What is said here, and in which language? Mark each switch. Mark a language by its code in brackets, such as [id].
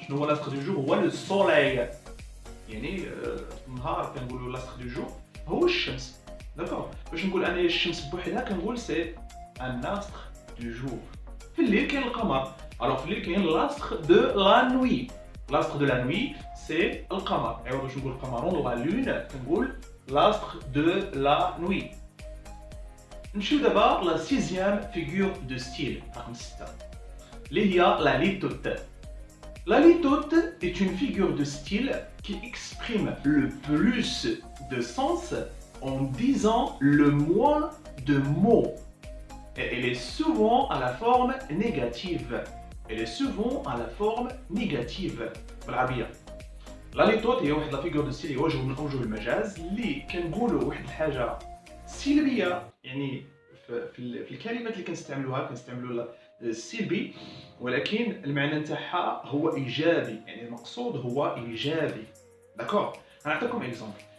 [ar] شنو هو [fr] l'astre du jour؟ [ar] هو السوليل. يعني النهار كنقولوا l'astre du jour هو الشمس. داكور. باش نقول انا الشمس بوحدها كنقول سي ان astre du jour. في الليل كاين القمر. الوغ في الليل كاين [fr] l'astre de la nuit. l'astre de la nuit سي القمر. [ar] عوض باش نقول القمرون لا لون كنقول [fr] l'astre de la nuit. [ar] نمشيو دابا [fr] لا سيزيام فيغور دو ستيل [ar] رقم 6 اللي هي لا ليتوت. [fr] La litote est une figure de style qui exprime le plus de sens en disant le moins de mots. Et elle est souvent à la forme négative. Elle est souvent à la forme négative. [ar] بالعربية. La litote هي واحد لا فيغور دو ستيل، هي وجه من أوجه المجاز اللي كنقولوا واحد الحاجة سلبية، يعني في الكلمات اللي كنستعملوا السلبي، ولكن المعنى نتاعها هو ايجابي، يعني المقصود هو ايجابي. داكور. غنعطيكم اكزومبل.